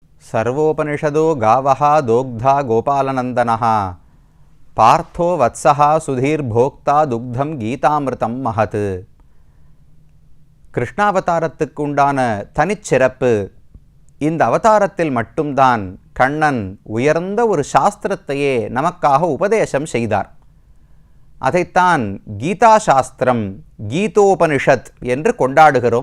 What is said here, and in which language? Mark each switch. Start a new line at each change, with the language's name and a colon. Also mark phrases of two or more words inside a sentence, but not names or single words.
Sanskrit: सर्वोपनिषदो गावः दोग्धा गोपालनन्दनः पार्थो वत्सः सुधीर्भोक्ता दुग्धम गीतामिருதம் महत्.
Tamil: கிருஷ்ணாவதாரத்துக்கு உண்டான தனிச்சிறப்பு, இந்த அவதாரத்தில் மட்டும்தான் கண்ணன் உயர்ந்த ஒரு சாஸ்திரத்தையே நமக்காக உபதேசம் செய்தார். அதைத்தான் கீதா சாஸ்திரம், கீதோபனிஷத் என்று கொண்டாடுகிறோம்.